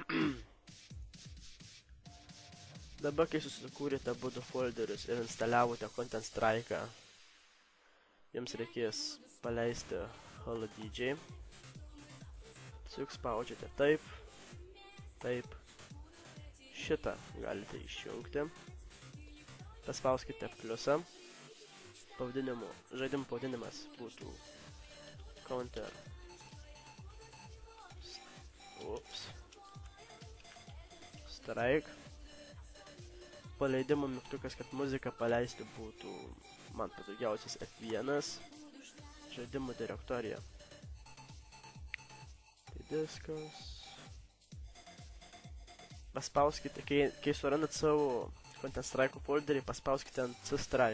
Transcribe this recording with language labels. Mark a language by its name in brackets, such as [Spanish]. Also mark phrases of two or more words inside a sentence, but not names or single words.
[Lithuanian] Dabar, kai susikūrėte abu folderius ir instaliavote Content Strike, jums reikės paleisti HoloDJ. Tiesiog spaudžiate taip, taip. Šitą galite išjungti. Paspauskite pliusą. Žaidimo pavadinimas būtų Counter. Ups. Strike. Paleidimo mygtukas, kad muziką paleisti būtų man patogiausias F1. Žaidimų direktorija. Tai diskas. Paspauskite, kai surandat savo Content Strike folderį, paspauskite ant C-Strike.